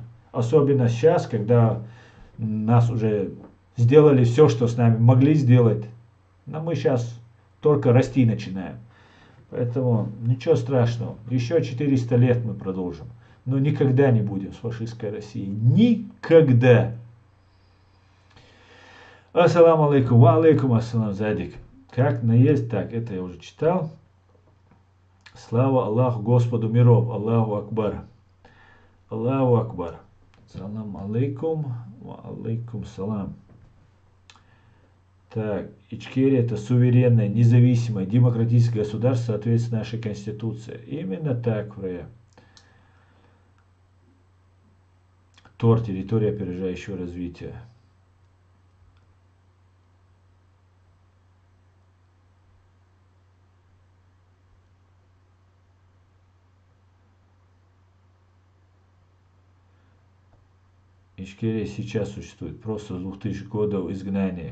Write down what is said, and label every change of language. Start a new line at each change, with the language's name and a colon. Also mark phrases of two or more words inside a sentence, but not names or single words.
Russian: Особенно сейчас, когда нас уже сделали все, что с нами могли сделать. Но мы сейчас только расти начинаем. Поэтому ничего страшного. Еще 400 лет мы продолжим. Но никогда не будем с фашистской Россией. Никогда.
Arabic: السلام عليكم. وعليكم السلام,
Russian: Задик. Как наесть? Так, это я уже читал. Слава Аллаху, Господу миров.
Arabic: الله أكبر. الله أكبر. سلام عليكم. وعليكم سلام.
Russian: Так, Ичкерия это суверенное, независимое, демократическое государство, соответственно нашей Конституции. Именно так, Фрея. Тор, территория опережающего развития. Ичкерия сейчас существует, просто с 2000 годов изгнания.